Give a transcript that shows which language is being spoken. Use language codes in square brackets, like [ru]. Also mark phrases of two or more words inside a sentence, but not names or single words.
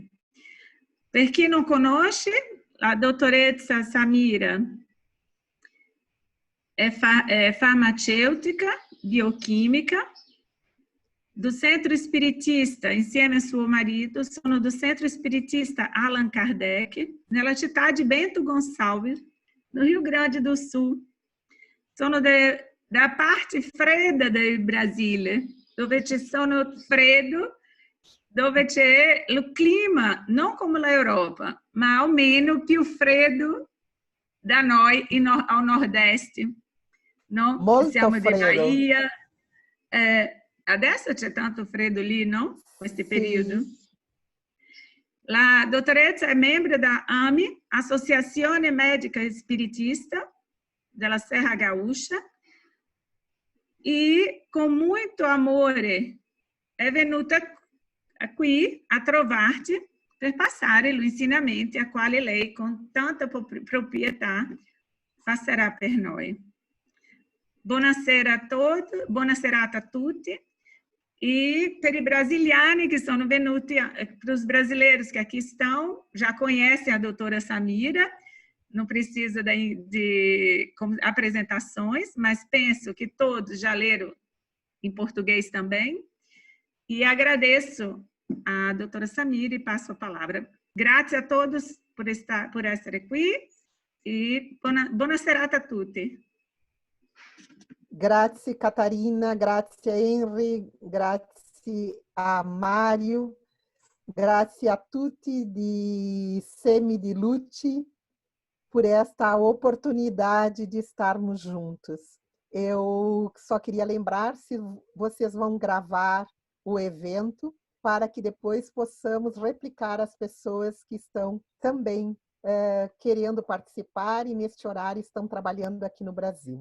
[it] Per chi non conosce, la dottoressa Samira è farmaceutica, biochimica, do Centro Espiritista, insieme a suo marido, sono do Centro Espiritista Allan Kardec, nella città di Bento Gonçalves, no Rio Grande do Sul. Sono da parte fredda del Brasile, dove ci sono freddo, dove c'è il clima, non come l'Europa, ma almeno più freddo da noi [pt] ao nordeste. [it] No? Molto Siamo di freddo. Bahia. Adesso c'è tanto freddo lì, no? Questo periodo. La dottoressa è membro da AMI, Associazione Médica Espiritista della Serra Gaúcha, e [pt] com muito [it] amore è venuta qui a trovarti per passare gli insegnamenti a quali lei con tanta proprietà passerà per noi. Buonasera a tutti, buona serata a tutti. E per i brasiliani que sono venuti, [pt] para os brasileiros que aqui estão, já conhecem a doutora Samira, não precisa de apresentações, mas penso que todos já leram em português também. E agradeço a doutora Samira e passo a palavra. [it] Grazie a [pt] todos por [it] essere aqui e buona serata a tutti. Grazie Catarina, grazie Henry, grazie a Mário, grazie a tutti di Semi di Luce [pt] por esta oportunidade de estarmos juntos. Eu só queria lembrar se vocês vão gravar o evento para que depois possamos replicar às pessoas que estão também querendo participar e neste horário estão trabalhando aqui no Brasil.